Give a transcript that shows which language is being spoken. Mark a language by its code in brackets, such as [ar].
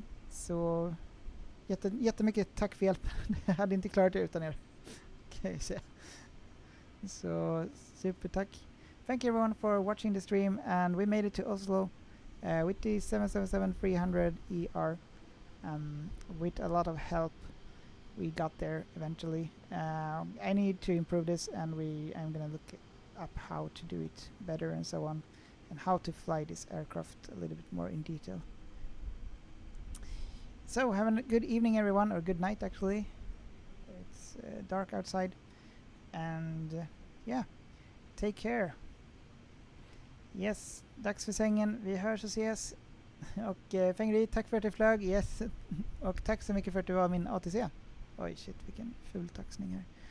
[sv] Så jättemycket tack för hjälpen. Jag hade inte klarat det utan er. Kan jag säga. Så super tack. [en] Thank you everyone for watching the stream, and we made it to Oslo with the 777-300 ER. With a lot of help we got there eventually. I need to improve this, and I'm gonna look up how to do it better and so on, and how to fly this aircraft a little bit more in detail. So have a good evening everyone, or good night actually. It's dark outside, and yeah, take care. [sv] Yes, dags för sängen. Vi hörs och ses. Och Fengri, tack för att du flög. Yes. Och tack så mycket för att du var min ATC. Oj shit, vilken ful taxning här.